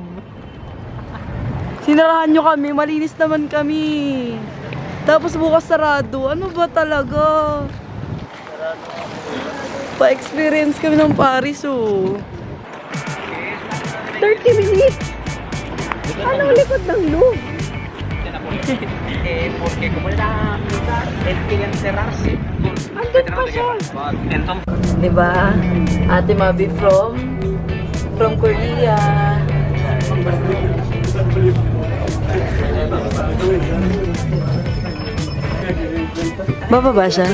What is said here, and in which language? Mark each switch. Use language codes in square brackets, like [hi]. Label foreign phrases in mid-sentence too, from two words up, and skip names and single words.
[tl] Sinarahan niyo kami. Malinis naman kami. Tapos bukas sarado. Ano ba talaga? Pa-experience kami ng Paris, oh. 30 minutes! Ano likod ng loob? [es] Porque como era militar, él quería encerrarse. [tl] Andun pa siya. Diba? Ate Mabi from Korea. Bababa siya?